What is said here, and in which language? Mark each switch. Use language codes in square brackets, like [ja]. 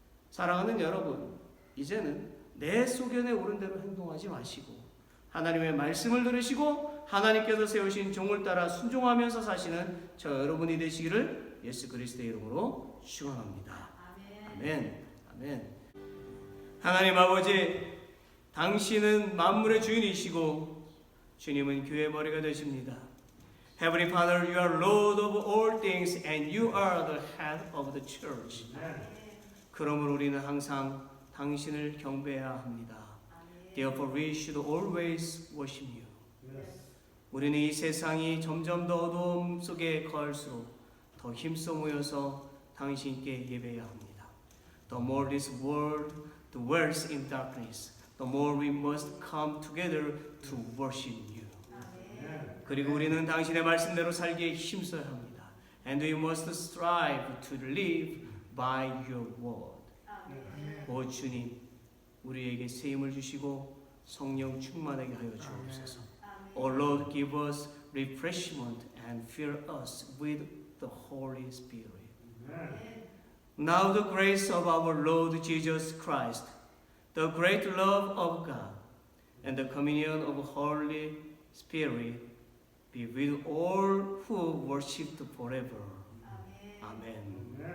[ko] 사랑하는 여러분, 이제는 내 소견에 옳은 대로 행동하지 마시고 하나님의 말씀을 들으시고 하나님께서 세우신 종을 따라 순종하면서 사시는 저 여러분이 되시기를 예수 그리스도의 이름으로 축원합니다. 아멘. 아멘. 하나님 아버지, 당신은 만물의 주인이시고 주님은 교회의 머리가 되십니다. [en] Heavenly Father, you are Lord of all things and you are the head of the church. [ko] 그러므로 우리는 항상 당신을 경배해야 합니다. [en] Therefore we should always worship you. [ko] 우리는 이 세상이 점점 더 어두움 속에 거할수록 더 힘써 모여서 당신께 예배해야 합니다. [en] The more this world dwells in darkness, the more we must come together to worship you. [ko] 그리고 우리는 당신의 말씀대로 살기에 힘써야 합니다. [en] And we must strive to live by your word. [ko] 오 주님, 우리에게 새 힘을 주시고 성령 충만하게 하여 주옵소서. [en] O Lord, give us refreshment and fill us with the Holy Spirit. Now the grace of our Lord Jesus Christ, the great love of God, and the communion of Holy Spirit be with all who worship forever. Amen.